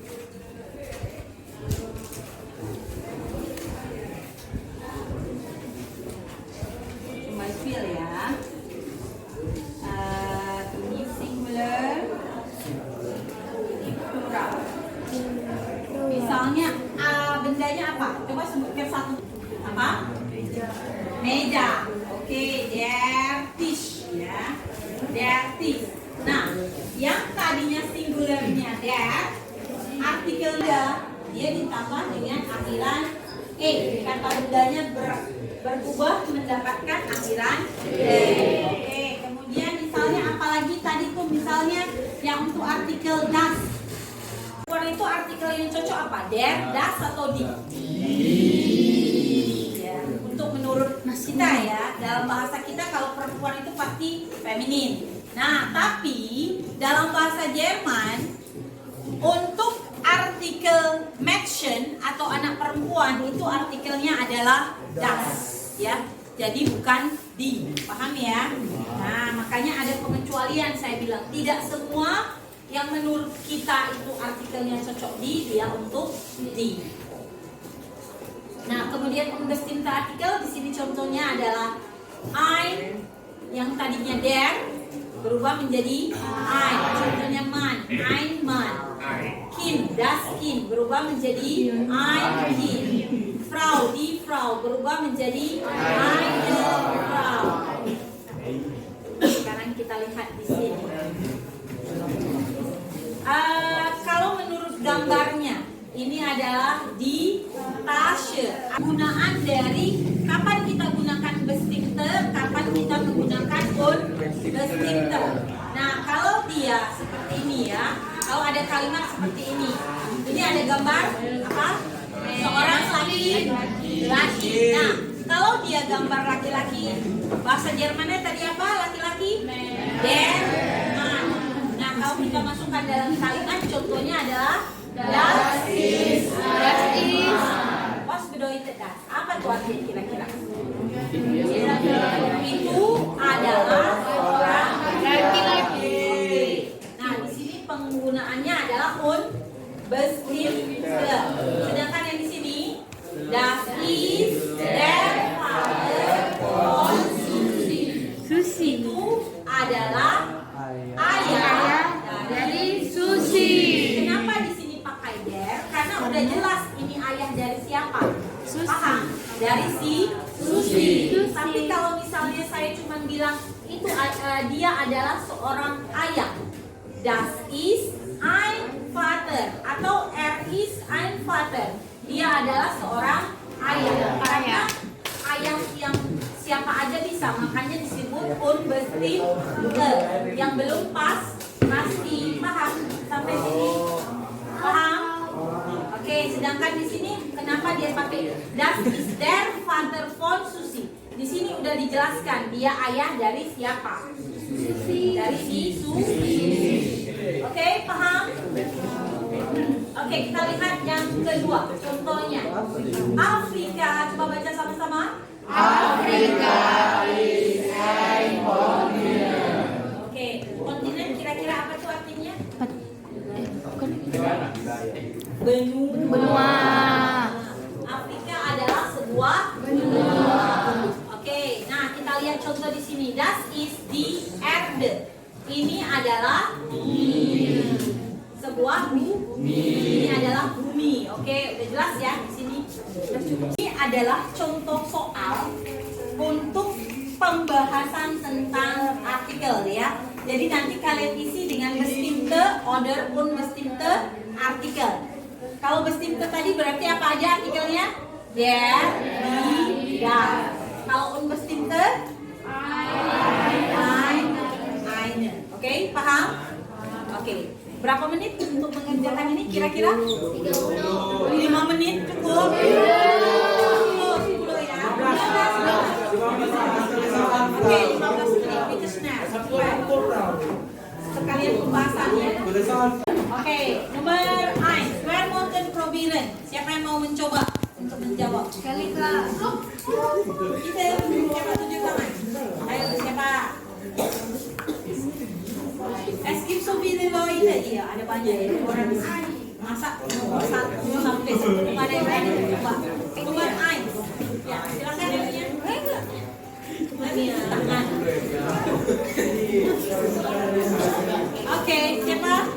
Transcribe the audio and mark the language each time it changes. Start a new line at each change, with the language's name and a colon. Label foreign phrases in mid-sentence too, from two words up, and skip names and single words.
Indonesian: Cuma feel ya. Ini singular, ini plural. Misalnya bendanya apa? Coba sebutkan satu. Apa? Meja. Oke,
German: der Tisch ya. Der Tisch.
Indonesian: Nah, yang tadinya singularnya der, artikel dia ditambah dengan akhiran e. Kata bendanya berubah mendapatkan akhiran e. Oke, kemudian misalnya apalagi tadi tuh misalnya yang untuk artikel das. Itu artikel yang cocok apa?
German: Der, das atau di?
Indonesian: Ya, untuk menurut kita ya, dalam bahasa kita kalau perempuan itu pasti feminin. Nah, tapi dalam bahasa Jerman untuk artikel Mädchen atau anak perempuan itu artikelnya adalah das, ya. Jadi bukan di, paham ya? Nah, makanya ada pengecualian saya bilang tidak semua yang menurut kita itu artikelnya cocok di, dia untuk di. Nah, kemudian
German: unbestimmte artikel
Indonesian: di sini contohnya adalah ein yang tadinya der berubah menjadi ein. Contohnya man,
German: ein man.
Indonesian: Kind,
German: das Kind
Indonesian: berubah menjadi
German: ein Kind.
Indonesian: Frau,
German: die Frau
Indonesian: berubah menjadi
German: eine Frau.
Indonesian: Sekarang kita lihat di sini. Kalau menurut gambarnya, ini adalah
German: di Tasche.
Indonesian: Gunaan dari kapan kita gunakan bestimmte, kapan kita menggunakan unbestimmte. Nah, kalau dia seperti ini ya, kalau ada kalimat seperti ini, ini ada gambar apa? Seorang laki-laki. Nah, kalau dia gambar laki-laki, bahasa Jermannya tadi apa? Laki-laki?
German: Der Mann.
Indonesian: Nah, kalau kita masukkan dalam kalimat, contohnya adalah
German: das ist. Was bedeutet das?
Indonesian: Apa tuh artinya kira-kira? Itu adalah seorang laki-laki. Nah, di sini penggunaannya adalah unbestimmte. Sedangkan yang di sini
German: das ist der Vater von Susi.
Indonesian: Itu adalah ayah dari Susi. Kenapa di sini pakai der? Karena udah jelas ini ayah dari siapa? Paham? Dari si Susi. Tapi kalau misalnya saya cuma bilang itu dia adalah seorang ayah.
German: Das ist ein Vater atau ist ein Vater.
Indonesian: Dia adalah seorang ayah. Karena ayah yang siapa aja bisa, makanya disebut unbestimmte. Yang belum pasti. Paham sampai sini? Paham? Oke, sedangkan di sini kenapa dia pakai
German: das ist der Vater von Susi?
Indonesian: Di sini udah dijelaskan dia ayah dari siapa? Dari si Susi. Oke, paham? Oke, kita lihat yang kedua. Contohnya, Afrika. Coba baca sama-sama.
English: Afrika is a continent.
Indonesian: Oke, kontinen kira-kira apa tuh artinya? Benua. Afrika adalah sebuah benua. Oke, nah kita lihat contoh di sini.
German: Das is die Erde.
Indonesian: Ini adalah sebuah bumi. Ini adalah bumi. Oke, udah jelas ya di sini. Ini adalah contoh soal untuk pembahasan tentang artikel ya. Jadi nanti kalian isi dengan
German: bestimmte, oder unbestimmte artikel.
Indonesian: Kalau bestimmte tadi berarti apa aja artikelnya?
German: Der, die, das. Kalau unbestimmte? Ein, eine.
Indonesian: Oke, paham? Oke. Berapa menit untuk mengerjakan ini kira-kira? 5 menit cukup? 10 ya? Oke, 15 menit. Itu snap. Sekalian pembahasannya. Oke, nomor 1.
German: Wer mochten probieren?
Indonesian: Siapa yang mau mencoba untuk menjawab? Kalika. Kita siapa tunjuk tangan? Ayo siapa?
German: Es gibt so viele Leute.
Indonesian: Iya, ada banyak ya. Orang masa 1 sampai 10 ada yang berani mencoba. Nomor 1. Ya, silakan yang punya. Lagi tangan. Oke, siapa?